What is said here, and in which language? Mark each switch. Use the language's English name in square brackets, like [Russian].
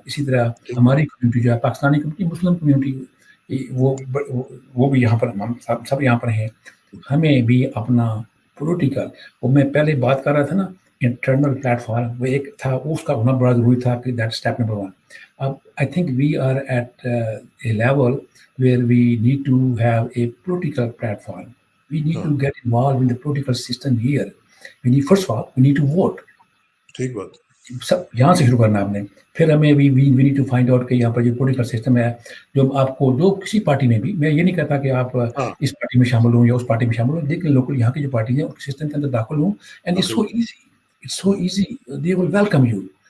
[Urdu] اسی طرح ہماری کمیونٹی جو ہے پاکستانی کمیونٹی, مسلم کمیونٹی, وہ بھی یہاں پر, ہم سب یہاں پر ہیں. ہمیں بھی اپنا پولیٹیکل, وہ میں پہلے بات کر رہا تھا نا انٹرنل پلیٹ فارم, وہ ایک تھا, اس کا ہونا بڑا ضروری تھا کہ [English] That step number 1. اب I think we are at a level where we need to have a political platform. We need to get involved in the political system here. First of all, we need to vote. [Urdu] ٹھیک بات. سب یہاں سے شروع کرنا آپ نے. پھر ہمیں [English] we need to find out [Urdu] کہ یہاں پر جو پولیٹیکل سسٹم ہے, جو آپ کو جو کسی پارٹی میں بھی, میں یہ نہیں کہتا کہ آپ اس پارٹی میں شامل ہوں یا اس پارٹی میں شامل ہوں, لیکن لوکل یہاں کی جو پارٹی ہیں اس سسٹم کے اندر داخل ہوں. [English] And it's so easy, they will welcome you.